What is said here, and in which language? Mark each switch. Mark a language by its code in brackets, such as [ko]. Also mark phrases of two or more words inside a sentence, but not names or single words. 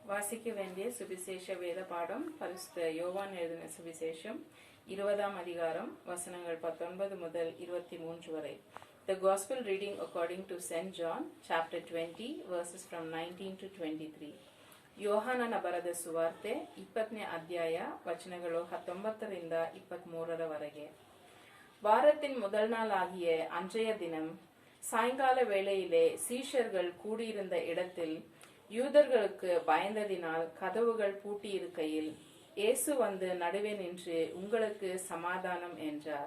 [ta] வாசிக்க வேண்டிய சுவிசேஷ வேத பாடம் பரிசுத்த யோவான் எழுதின சுவிசேஷம் 20ஆம் அதிகாரம் வசனங்கள் 19 முதல் 23 வரை. [en] The Gospel reading according to St. John, chapter 20, verses from 19 to 23. [kn] ಯೋಹಾನನ ಬರೆದ ಸುವಾರ್ತೆ 20ನೇ ಅಧ್ಯಾಯ ವಚನಗಳು 19ರಿಂದ 23ರವರೆಗೆ. [ta] வாரத்தின் முதல் நாள் ஆகிய அன்றைய தினம் சாயங்கால வேளையிலே சீஷர்கள் கூடியிருந்த இடத்தில் யூதர்களுக்கு பயந்ததினால் கதவுகள் பூட்டியிருக்கையில் இயேசு வந்து நடுவே நின்று, உங்களுக்கு சமாதானம் என்றார்.